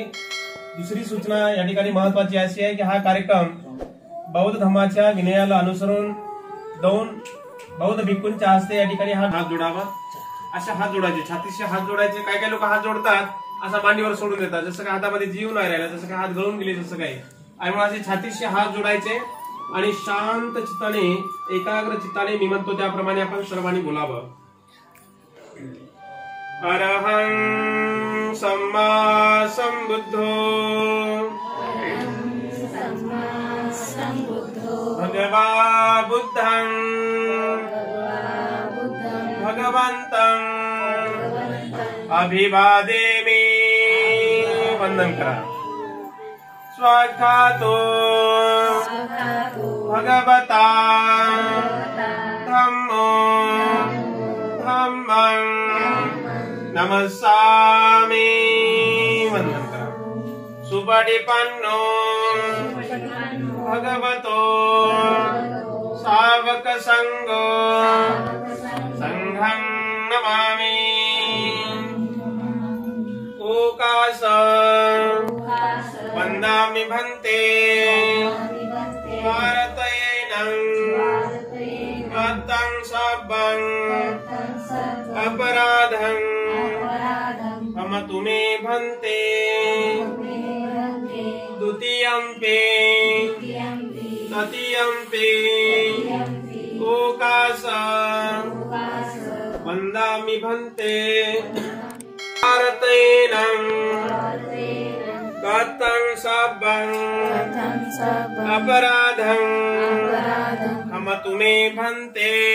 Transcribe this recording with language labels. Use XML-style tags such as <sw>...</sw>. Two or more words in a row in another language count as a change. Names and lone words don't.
<mr>दुसरी सूचना या ठिकाणी महत्वाची अशी आहे की हा कार्यक्रम बौद्ध धर्माच्या विनयाला अनुसरून 2 बौद्ध भिक्खूंच्या हस्ते या ठिकाणी हा हात जोडावा. अशा हात जोडायचे, छातीशी हात जोडायचे. काही काही लोक हात जोडतात असा मांडीवर सोडून देतात, जसं काय हातामध्ये जीव नाही राहिला, जसं काय हात गळून गेले, जसं काही. आणि मग असे छातीशी हात जोडायचे आणि शांत चित्ताने एकाग्र चित्ताने मी म्हणतो त्याप्रमाणे आपण सर्वांनी बोलावं.</mr> <pi>अरहं सम्मा संबुद्धो भगवा बुद्धं भगवन्तं अभिवादेमि.</pi> <mr>वंदन करा.</mr> <pi>स्वागतो भगवता धम्मो धम्मं नमस्सामि.</pi> <mr>वंदन करा.</mr> <pi>सुपटिपन्नो भगवतो सावक संघो संघं नमामि. ओकास वंदामि भन्ते भारतयेनं कृतं सब्बं अपराधं क्षमतु मे भन्ते. द्वितीयंपि तृतीयंपि ओकास वंदामि भन्ते भारतेनं कथं सब्बं अपराधं क्षमतु मे भन्ते</pi>